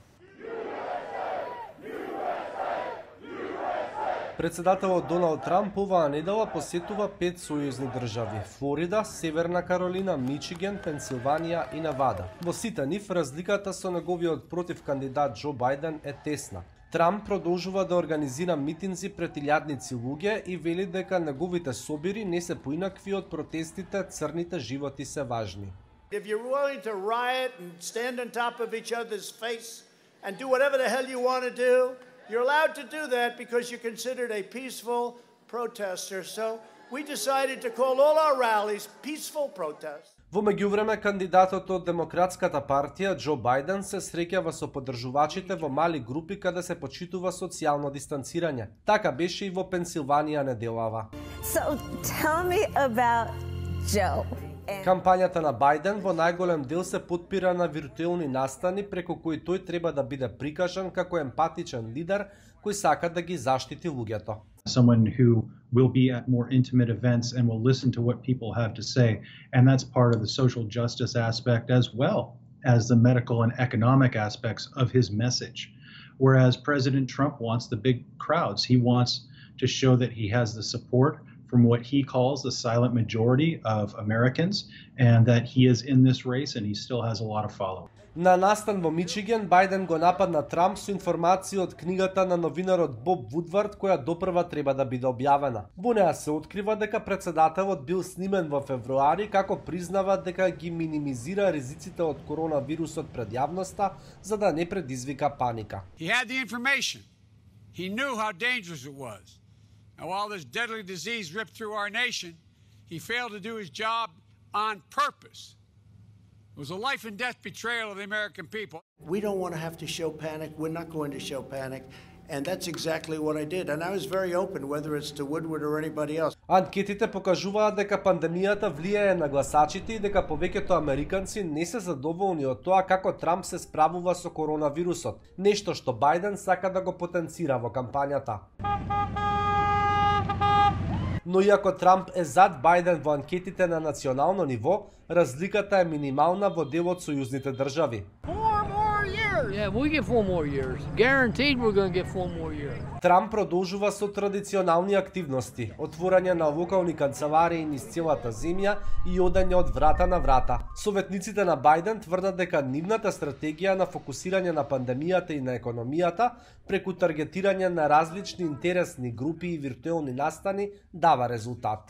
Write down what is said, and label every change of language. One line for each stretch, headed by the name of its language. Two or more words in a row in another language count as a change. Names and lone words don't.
Macedonian: Председателот Доналд Трамп оваа недела посетува 5 сојузни држави – Флорида, Северна Каролина, Мичиген, Пенсилванија и Невада. Во сите нив разликата со неговиот против кандидат Џо Бајден е тесна. Трамп продолжува да организира митинзи пред илјадници луѓе и вели дека неговите собири не се поинакви од протестите "Црните животи се важни".
English: If you're willing to riot and stand on top of each other's face and do whatever the hell you want to do, you're allowed to do that because you're considered a peaceful protester. So we decided to call all our rallies peaceful protests.
Macedonian: Во меѓувреме, кандидатот од Демократската партија Џо Бајден се среќава со поддржувачите во мали групи каде се почитува социјално дистанцирање. Така беше и во Пенсилванија неделава.
English: So tell me about Joe.
Macedonian: Кампањата на Бајден во најголем дел се потпира на виртуелни настани преку кои тој треба да биде прикажан како емпатичен лидер кој сака да ги заштити луѓето.
English: Someone who will be at more intimate events and will listen to what people have to say, and that's part of the social justice aspect as well as the medical and economic aspects of his message. Whereas President Trump wants the big crowds. He wants to show that he has the support from what he calls the silent majority of Americans, and that he is in this race and he still has a lot of followers.
Macedonian: На настан во Мичиген, Бајден го нападна Трамп со информации од книгата на новинарот Боб Вудвард, која допрва треба да биде објавена. Во неа се открива дека председателот бил снимен во февруари како признава дека ги минимизира ризиците од коронавирусот пред јавноста за да не предизвика паника.
English: He had the information. He knew how dangerous it was. And while this deadly disease ripped through our nation, he failed to do his job on purpose. It was a life and death betrayal of the American people. We don't want to have to show panic. We're not going to show panic. And that's exactly what I did. And I was very open, whether it's to Woodward or anybody else.
Macedonian: Анкетите покажуваат дека пандемијата влијае на гласачите и дека повеќето американци не се задоволни од тоа како Трамп се справува со коронавирусот, нешто што Бајден сака да го потенцира во кампањата. Но иако Трамп е зад Бајден во анкетите на национално ниво, разликата е минимална во дел од сојузните држави.
English: 4 more years. Yeah, we get 4 more years. Guaranteed we're going to get 4 more years.
Macedonian: Трамп продолжува со традиционални активности, отворање на локални канцеларии низ целата земја и одење од врата на врата. Советниците на Бајден тврдат дека нивната стратегија на фокусирање на пандемијата и на економијата преку таргетирање на различни интересни групи и виртуелни настани дава резултат.